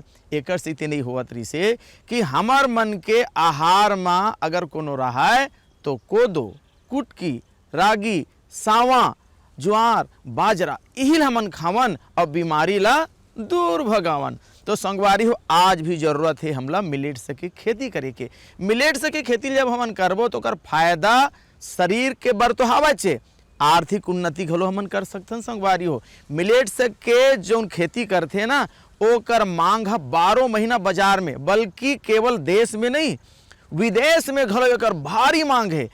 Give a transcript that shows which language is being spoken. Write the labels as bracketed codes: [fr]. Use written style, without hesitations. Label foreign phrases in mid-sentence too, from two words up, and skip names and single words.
[hne] एकर से नहीं होवत रही से कि हमार मन के आहार में अगर कोनो रहा है तो कोदो, कुटकी, रागी, सावा, ज्वार, बाजरा यही हमन खावन और बीमारी ला दूर भगावन। तो संगवारी हो आज भी जरूरत है हमला मिलेट्स की खेती करे के। मिलेट्स की खेती जब हमन करबो तो कर फायदा शरीर के बर तो हवा चे, आर्थिक उन्नति घलो हमन कर सकथन। संगवारी हो मिलेट्स के जो खेती करथे ना ओकर मांग 12 महीना बाजार में, बल्कि केवल देश में नहीं विदेश में घलो एकर भारी मांग है।